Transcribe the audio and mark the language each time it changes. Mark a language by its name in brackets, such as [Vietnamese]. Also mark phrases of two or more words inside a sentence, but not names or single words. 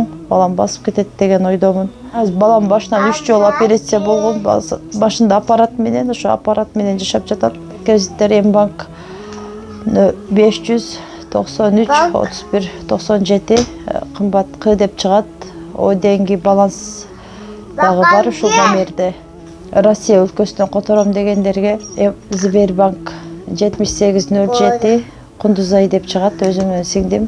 [Kyrgyz] Балам басып кетет деген ойдомун. Балам башынан 3 жолу операция болгон. Башында аппарат менен, ошо аппарат менен жашап жатат. Кредиттер Мбанк 593 31 97 кымбат К деп чыгат. [Russian] О деньги [Kyrgyz] баланс дагы бар ушул номерде. Россия өлкөсүнөн котором дегендерге Сбербанк 7807 Кундузай деп чыгат, өзүмдүн сиңдим.